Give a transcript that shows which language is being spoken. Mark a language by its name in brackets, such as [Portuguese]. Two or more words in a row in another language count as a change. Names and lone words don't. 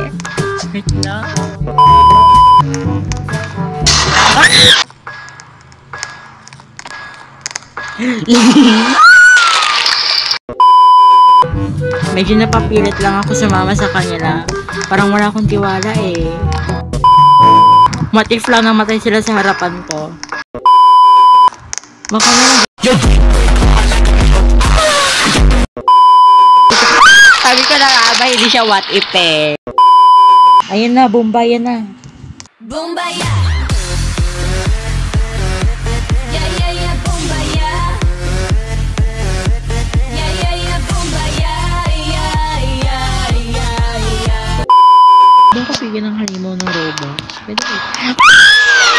[Filipino] Wait lang. Medyo napapilit lang ako sumama sa kanila. Parang wala akong tiwala eh. [English] What if [Filipino] lang namatay sila sa harapan ko? Baka na. Sabi ko na nga ba, hindi siya [English] what if [Filipino] eh. Ayan na, Bombay, yan na. Bombaya. [English] Yeah, yeah, yeah, bombaya. Yeah, yeah, yeah, bombaya. Yeah, yeah, yeah, yeah. [Filipino] Doon ko bigyan ng halimaw ng Robux. Pwede ba?